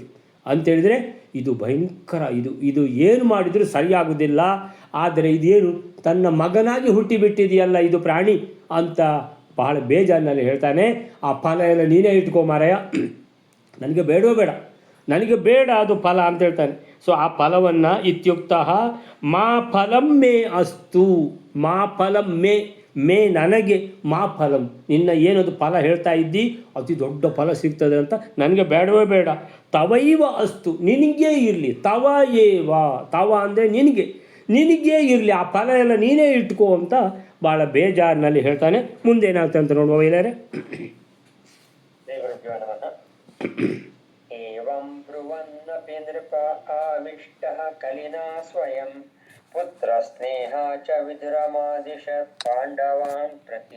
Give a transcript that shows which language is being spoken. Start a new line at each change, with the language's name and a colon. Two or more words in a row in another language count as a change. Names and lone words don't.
Kannada: ಅಂತೇಳಿದರೆ ಇದು ಭಯಂಕರ, ಇದು ಏನು ಮಾಡಿದರೂ ಸರಿಯಾಗುವುದಿಲ್ಲ. ಆದರೆ ಇದೇನು ತನ್ನ ಮಗನಾಗಿ ಹುಟ್ಟಿಬಿಟ್ಟಿದೆಯಲ್ಲ ಇದು ಪ್ರಾಣಿ ಅಂತ ಬಹಳ ಬೇಜಾರಿನಲ್ಲಿ ಹೇಳ್ತಾನೆ, ಆ ಫಲ ಎಲ್ಲ ನೀನೇ ಇಟ್ಕೋ ಮಾರಾಯ, ನನಗೆ ಬೇಡವೇ ಬೇಡ, ನನಗೆ ಬೇಡ ಅದು ಫಲ ಅಂತ ಹೇಳ್ತಾನೆ. ಸೊ ಆ ಫಲವನ್ನು
Sanskrit: ಇತ್ಯುಕ್ತ ಮಾ ಫಲಂ ಮೇ ಅಸ್ತು, ಮಾ ಫಲಂ ಮೇ
Kannada: ನನಗೆ,
Sanskrit: ಮಾ ಫಲಂ
Kannada: ನಿನ್ನ ಏನದು ಫಲ ಹೇಳ್ತಾ ಇದ್ದಿ ಅತಿ ದೊಡ್ಡ ಫಲ ಸಿಗ್ತದೆ ಅಂತ ನನಗೆ ಬೇಡವೇ ಬೇಡ.
Sanskrit: ತವೈವ ಅಸ್ತು,
Kannada: ನಿನಗೇ ಇರಲಿ.
Sanskrit: ತವ ಏವ,
Kannada: ತವ ಅಂದರೆ ನಿನಗೇ ಇರಲಿ, ಆ ಫಲ ಎಲ್ಲ ನೀನೇ ಇಟ್ಕೋ ಅಂತ ಭಾಳ ಬೇಜಾರಿನಲ್ಲಿ ಹೇಳ್ತಾನೆ. ಮುಂದೇನಾಗ್ತದೆ ಅಂತ ನೋಡುವ ಇಲ್ಲರೆ.
Sanskrit: ಏವಂ ಬ್ರುವನ್ನಪಿ ನೃಪ ಆವಿಷ್ಟಃ ಕಲಿನಾ ಸ್ವಯಂ ಪುತ್ರ ಸ್ನೇಹ ಚ ವಿದುರಮಾದಿಶತ್ ಪಾಂಡವಾನ್ ಪ್ರತಿ.